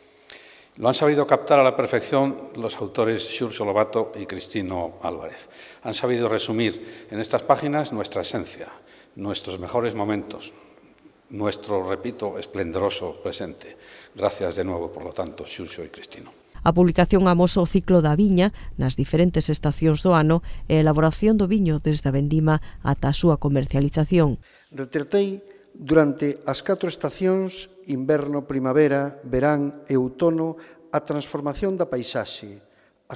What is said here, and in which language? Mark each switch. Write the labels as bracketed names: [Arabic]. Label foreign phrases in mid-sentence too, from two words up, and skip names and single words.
[Spanish] Lo han sabido captar a la perfección los autores Xurxo Lobato y Cristino Álvarez. Han sabido resumir en estas páginas nuestra esencia, nuestros mejores momentos, nuestro, repito, esplendoroso presente. Gracias de nuevo, por lo tanto, Xurxo e Cristino. [Galician] A publicación amosa o ciclo da viña nas diferentes estacións do ano e a elaboración do viño desde a vendima ata a súa comercialización. Retratei durante as 4 estacións, inverno, primavera, verán e outono, a transformación da paisaxe, as